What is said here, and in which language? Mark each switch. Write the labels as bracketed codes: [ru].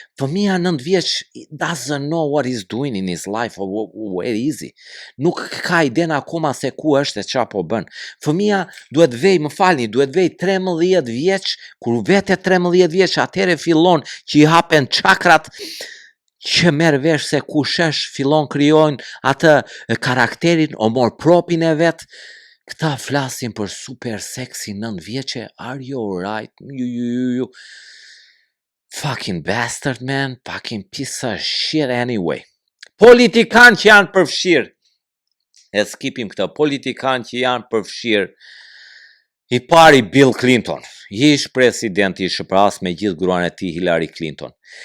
[sq] Fëmia 9 vjeç [en] doesn't know what he's doing in his life or where is he. [sq] Nuk ka iden akoma se ku është e çfarë po bën. Fëmia duhet vej, më falni, duhet vej 13 vjeç, kur vete 13 vjeç atëre fillon që i hapen çakrat, që merr vesh se kush është, fillon krijojnë atë karakterin, o mor propin e vet. Këta flasin për super sexy 9 vjeçe. [en] Are you alright? You fucking bastard, man. Fucking piece of shit anyway. [sq] Politikan që janë përfshirë. E skipim këta. Politikan që janë përfshirë. I pari Bill Clinton. Ish president, ish pras me gjithë gruan e tij Hillary Clinton.